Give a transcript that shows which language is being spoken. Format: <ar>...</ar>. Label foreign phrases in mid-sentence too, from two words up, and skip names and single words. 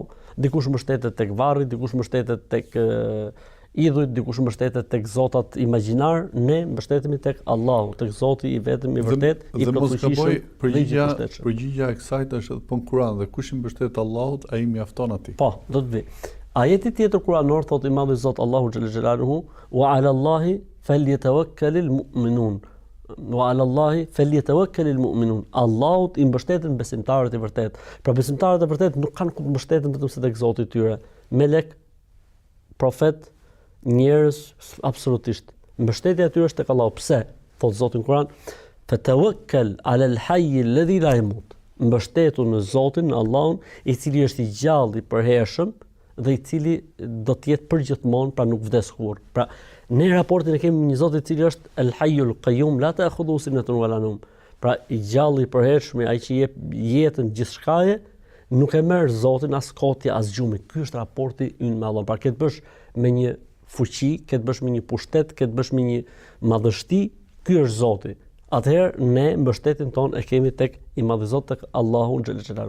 <sq>Dikush mbështetet tek varri, dikush mbështetet tek idhujt, dikush mbështetet tek zotat imagjinar, ne mbështetemi tek Allahu, tek Zoti i vetëm i vërtet, i plotfuqishëm. Përgjigja e kësaj është edhe në Kur'an, dhe kush i mbështet Allahut, ai mjafton atij. Po, do të vi. Ajeti tjetër kuranor thot i madhi Zot Allahu</sq> <ar>جل جلاله وعلى الله فليتوكل المؤمنون. وعلى الله فليتوكل المؤمنون.</ar> <sq>Allahut i mbështeten besimtarët e vërtet. Pra besimtarët e vërtet nuk kanë ku të mbështeten vetëm se tek Zoti i tyre. Melek, profet, njerëz, absolutisht. Mbështetja e tyre është tek Allahu. Pse? Thot Zoti në Kur'an,</sq> <ar>"فتوكل على الحي الذي لا يموت."</ar> <sq>Mbështetu në Zotin, në Allahun, i cili është i gjallë, i përhershëm dhe i cili do të jetë përgjithmonë, pra nuk vdes kurrë. Pra, ne raportin e kemi me një Zot i cili është</sq> <ar>الحي القيوم لا تأخذه سنة ولا نوم.</ar> <sq>Pra, i gjallë, i përhershëm, ai që jep jetën gjithçkaje, nuk e merr Zotin as kotja as gjumi. Ky është raporti ynë me Allahun. Pra, ke të bësh me një fuqi, ke të bësh me një pushtet, ke të bësh me një madhështi, ky është Zoti. Atëherë ne mbështetjen tonë e kemi tek i madhi Zot, tek Allahu</sq> <ar>جل جلاله.</ar>